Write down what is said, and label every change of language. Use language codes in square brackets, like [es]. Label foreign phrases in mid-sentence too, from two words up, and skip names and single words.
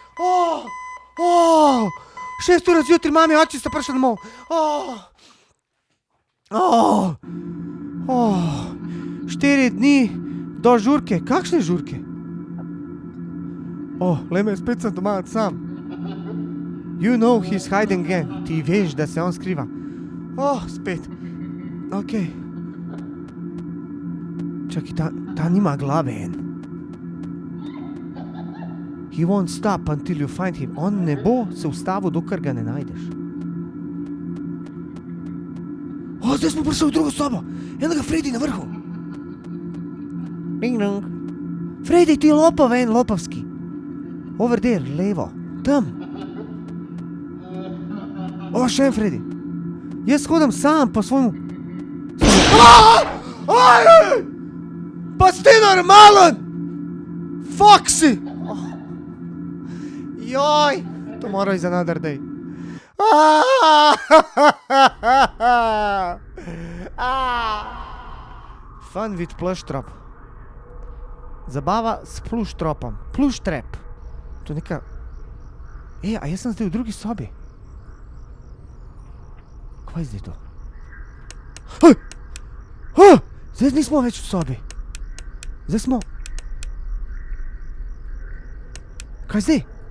[sl] 6 ur zjutraj, mami, oči sta prišli domov. 4 dni do žurke. Kakšne žurke? Le me spet sem doma sam. [en] You know he's hiding again. [sl] Ti veš, da se on skriva. Spet. Okej. Čakaj, ta nima glave en. [en] He won't stop until you find him. [sl] On ne bo se ustavil, dokler ga ne najdeš. Zdaj smo prišli v drugo sobo. Enega Freddy na vrhu. Bing dong. Freddy, ti lopov en, lopovski. [en] Over there, [sl] levo. Tam. Še en Freddy. Jaz hodam sam po svojemu. Pa si ti normalen! Fuck si! Joj! To mora iz [en] another day. Fun with plush trap. [sl] Zabava s plush tropom. [en] Plush trap. [sl] To je neka... a jaz sem zdaj v drugi sobi. Kaj je zdaj to? Zdaj nismo več v sobi. Zdaj smo... Kaj zdaj?